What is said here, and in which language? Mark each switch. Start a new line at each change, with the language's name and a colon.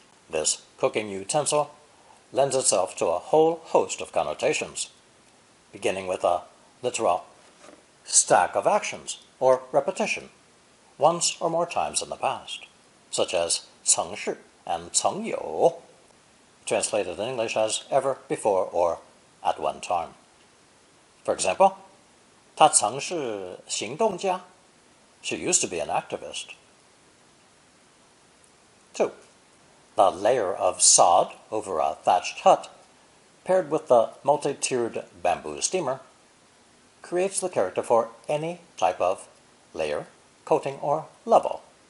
English: This cooking utensil lends itself to a whole host of connotations, beginning with a literal stack of actions or repetition, once or more times in the past, such as 曾是 and 曾有, translated in English as ever before or at one time. For example,
Chinese: 她曾是行动家.
English: She used to be an activist. 2. The layer of sod over a thatched hut, paired with the multi-tiered bamboo steamer, creates the character for any type of layer, coating, or level.